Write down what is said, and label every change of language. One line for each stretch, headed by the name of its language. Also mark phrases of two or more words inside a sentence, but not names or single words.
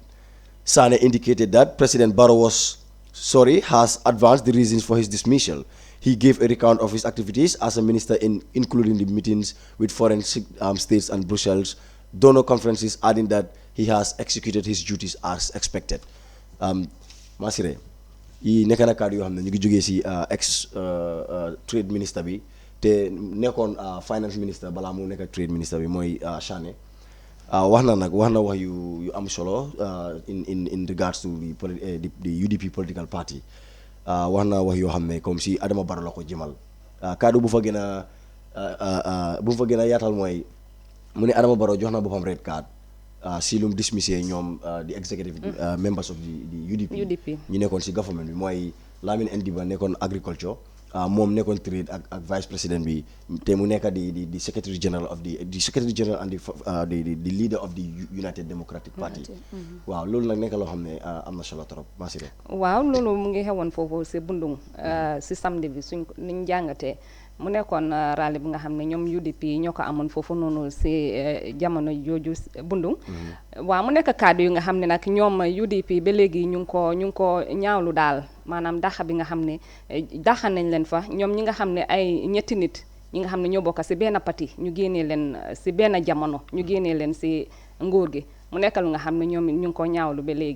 English: Sane indicated that President Barrow has advanced the reasons for his dismissal. He gave a recount of his activities as a minister, including the meetings with foreign states and Brussels, donor conferences, adding that he has executed his duties as expected.
Wolof: Masire, yi nekk na kàddu yoo xam ne ñu ngi jógee si
English: ex trade minister
Wolof: bi te nekkoon
English: finance minister
Wolof: balaa mu nekk
English: trade minister
Wolof: bi mooy Sane. wax na wax yu am solo
English: in regards to the UDP political party.
Wolof: wax na wax yoo xam ne
French: comme si
Wolof: Adama Barrow la ko jëmal. kaddu bu fa gën a yaatal mooy mu ne Adama Barrow jox na boppam
English: red card
Wolof: si lum dismissé ñoom di
English: executive members of the UDP
Wolof: ñu nekkoon si government bi mooy Lamin Endiba nekkoon agriculture moom nekkoon trade ak
French: vice président
Wolof: bi te mu nekk di
English: secretary general of the secretary general and the leader of the United Democratic Party
Wolof: waaw loolu nag nekk loo xam ne am na solo trop Masire waaw loolu mu ngi xewoon foofu si Bundung si samedi bi suñ niñ jàngatee mu nekkoon rallye bi nga xam ne ñoom UDP ñoo ko amoon foofu noonu si jamono jooju Bundung waaw mu nekk kaddu yu nga xam ne nag ñoom UDP ba léegi ñu ngi ko ñaawlu daal maanaam daxa bi nga xam ne daxa nañ leen fa ñoom ñi nga xam ne ay ñetti nit ñi nga xam ne ñoo bokk si benn parti ñu génnee leen si benn jamono ñu génnee leen si nguur gi mu nekk lu nga xam ne ñoom ñu ngi ko ñaawlu ba léegi